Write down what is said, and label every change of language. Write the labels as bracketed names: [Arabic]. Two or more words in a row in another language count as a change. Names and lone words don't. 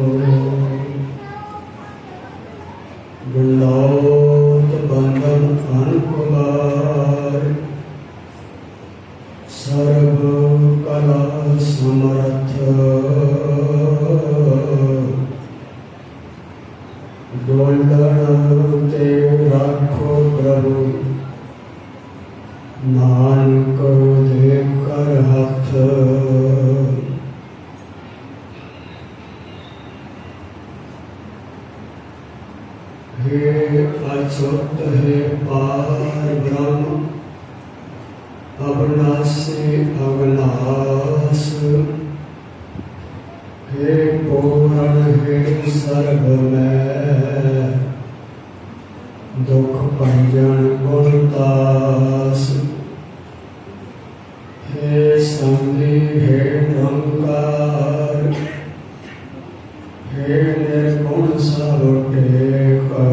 [Punjabi] ਗੁਣਾਉਤ ਬੰਧਨ ਅਨੁਪਮਾਰ, ਸਰਬ ਕਲਾ ਸਮਰਥ। ਡੋਲਣ ਤੇ ਰੱਖੋ ਪ੍ਰਭੂ, ਨਾਨਕ ਦੇ ਕਰ ਹੱਥ। [Hindi] हे अच्युत हे पार ब्रह्म, अविनाशी अविनाश। हे पूर्ण हे सर्व में, दुख भंजन गुणदास। हे संधि हे निरंकार, हे निर्गुण सब टेक।